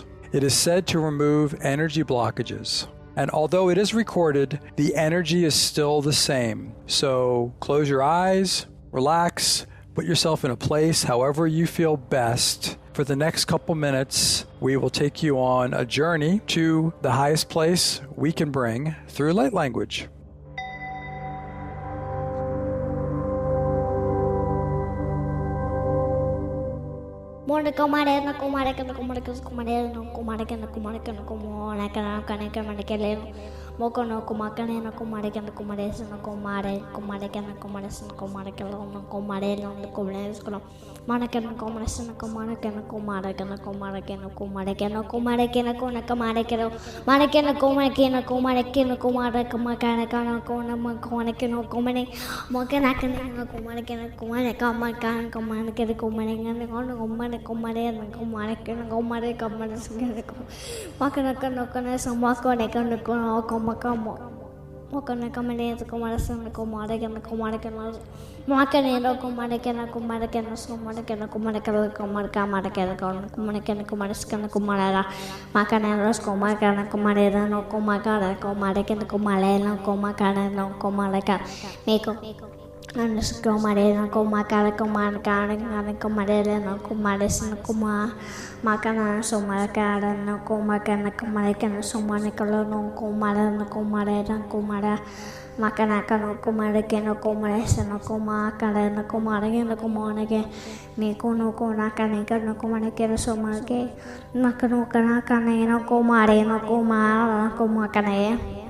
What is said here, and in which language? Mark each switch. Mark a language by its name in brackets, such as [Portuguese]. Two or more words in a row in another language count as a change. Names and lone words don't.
[English] It is said to remove energy blockages. And although it is recorded, the energy is still the same. So close your eyes, relax, put yourself in a place however you feel best. For the next couple minutes, we will take you on a journey to the highest place we can bring through light language. Mokono kumakane no kumare kana kumare sino kumare kana kumare sino kumare no kumare no kumare sino mana kana kumare sino kumare kana kumare kana kumare kana kumare kana kumare kana kona kumare kana mana kana kumare kana kumare kana kumare kumakana kana kona makone kana kumare mokana kana no kumare kana kumare kamakana kumare kana kumare kana kona kumare kumare no kumare kana kumare kumare sino makana kana kana samakone kana kona Mokana kamane to kumarasana kumarakana kumarakana makanero kumarakana kumarakana somarakana kumarakana kumarakana kumarakana kumaraskana kumarara makanero kumarakana kumarera no kumakara kumarakana kumarela kumakara no kumaraka meko Anas kumarela kumakara kumarakana kumarela no kumaresana kuma Makana somarakara no kumakana kumarakana somarakala no kumara no kumarera kumara makanaka no kumarake no kumaresa no kumakara no kumarake no kumonake meko no kunakanika no kumarake no somarake nakano kanakane no kumare no kumara no kumakane